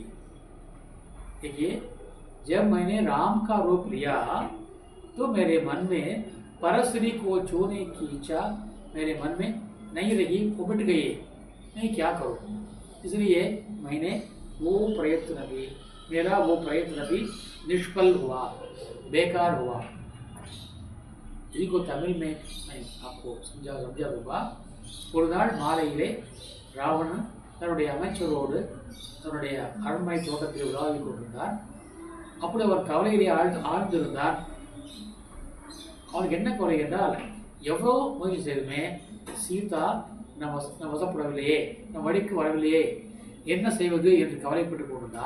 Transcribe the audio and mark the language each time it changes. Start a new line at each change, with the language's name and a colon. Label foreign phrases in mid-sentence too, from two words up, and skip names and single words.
Hindi: देखिए, जब मैंने राम का रूप लिया तो मेरे मन में परस्त्री को छूने की इच्छा मेरे मन में नहीं रही, वो मिट गई। मैं क्या करूं? इसलिए मैंने मेरा वो प्रयत्न भी निष्फल हुआ, बेकार हुआ। इनको तमिल में मैं आपको समझा दूंगा।
Tamil: ஒரு நாள் மாலையிலே ராவணன் தன்னுடைய அமைச்சரோடு தன்னுடைய அரண்மனை தோட்டத்தில் உலாவிக் கொண்டிருந்தார். அப்படி அவர் கவலையிலே ஆழ்ந்திருந்தார். அவனுக்கு என்ன குறை என்றால், எவ்வளோ முயற்சி செய்துமே சீதா நம் வசப்படவில்லையே, நம் வழிக்கு வரவில்லையே, என்ன செய்வது என்று கவலைப்பட்டு கொண்டிருந்தான்.